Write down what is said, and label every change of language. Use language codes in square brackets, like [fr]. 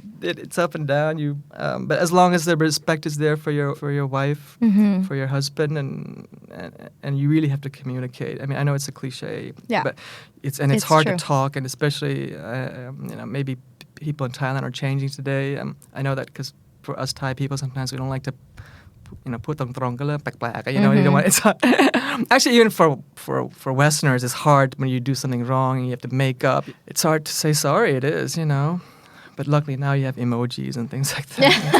[en] It's up and down. But as long as the respect is there for your wife, for your husband, and you really have to communicate. I mean, I know it's a cliche, but it's hard to talk, and especially maybe people in Thailand are changing today. I know that because for us Thai people, sometimes we don't like to. [th] พูดตรงๆก็เริ่มแปลกๆ [en] you don't want it's hard. Actually even for Westerners it's hard when you do something wrong and you have to make up. It's hard to say sorry. It is, but luckily now you have emojis and things like that.